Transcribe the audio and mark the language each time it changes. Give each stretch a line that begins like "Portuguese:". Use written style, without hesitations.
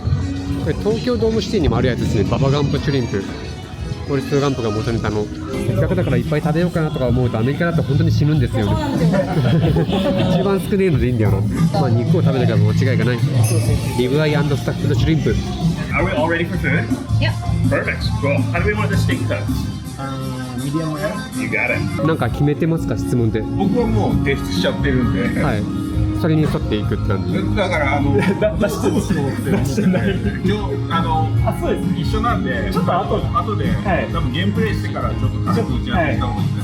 Japanese: これ東京ドームシティにもあるやつですね。ババガンプシュリンプ。フォレストガンプが元ネタの。せっかくだからいっぱい食べようかなとか思うと、アメリカだと本当に死ぬんですよね。一番少ねえのでいいんだよな。まあ肉を食べなきゃ間違いがない。リブアイ&スタッフドシュリンプ。
English: Are we all ready for food? Yeah. Perfect. Cool. How do we want the steak cooked? Medium rare? You got it.
Japanese: なんか決めてますか、質問で。僕はもう提出しちゃってるんで。はい。それに沿っていくって感じ。だから出してない。今日そうです。一緒なんで、ちょっと後で、多分ゲームプレイしてからちょっと軽く打ち合わせした方がいいですね。